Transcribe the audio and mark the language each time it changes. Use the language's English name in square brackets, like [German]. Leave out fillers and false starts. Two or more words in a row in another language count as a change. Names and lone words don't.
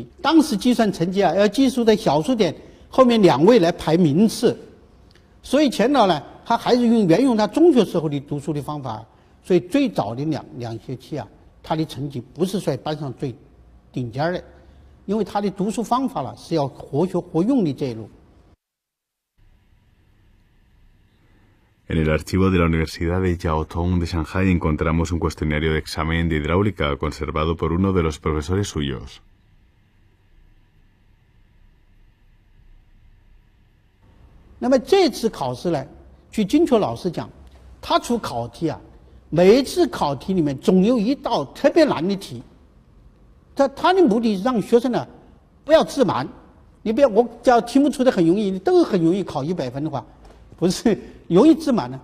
[Chinese] 当时计算成绩啊，要计数在小数点后面2位来排名次，所以钱老呢，他还是沿用他中学时候的读书的方法，所以最早的两学期啊。他的成绩不是在班上最顶尖的，因为他的读书方法了是要活学活用的这一路。 [Spanish] En el archivo de la Universidad de Jiao Tong de Shanghai encontramos un cuestionario de examen de hidráulica conservado por uno de los profesores suyos. [Chinese] 那么这次考试呢，据金秋老师讲，他出考题啊。每一次考题里面总有一道特别难的题，他的目的是让学生呢不要自满，你不要我只要题目出的很容易，你都很容易考100分的话，不是容易自满呢？